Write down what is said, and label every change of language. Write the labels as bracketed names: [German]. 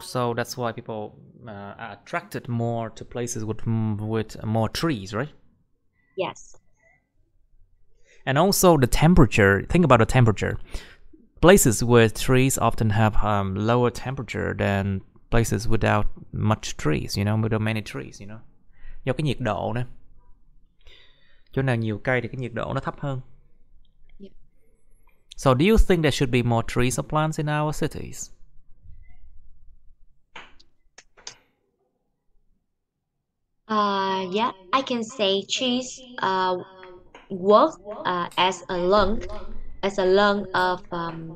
[English] so that's why people are attracted more to places with more trees, right? Yes. And also the temperature. Think about the temperature. Places with trees often have lower temperature than places without much trees, you know, without many trees, you know. [Vietnamese] Do cái nhiệt độ nữa. Chỗ nào nhiều cây thì cái nhiệt độ nó thấp hơn. [English] Yeah. So do you think there should be more trees or plants in our cities? Yeah, I can say trees work as a lung of uh,